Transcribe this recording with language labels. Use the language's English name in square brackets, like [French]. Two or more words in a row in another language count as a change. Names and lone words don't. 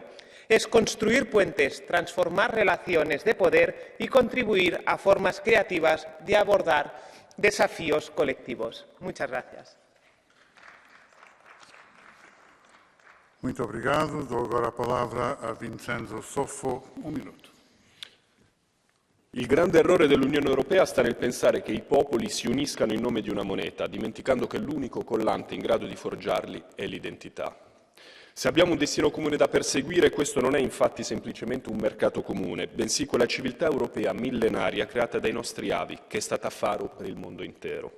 [Spanish] Es construir puentes, transformar relaciones de poder y contribuir a formas creativas de abordar desafíos colectivos. Muchas gracias. [Portuguese] Muito obrigado. Dou agora a palavra a Vincenzo Soffo, 1 minuto. [Italian] Il grande errore dell'Unione Europea sta nel pensare che i popoli si uniscano in nome di una moneta, dimenticando che l'unico collante in grado di forgiarli è l'identità. Se abbiamo un destino comune da perseguire, questo non è infatti semplicemente un mercato comune, bensì quella civiltà europea millenaria creata dai nostri avi, che è stata faro per il mondo intero.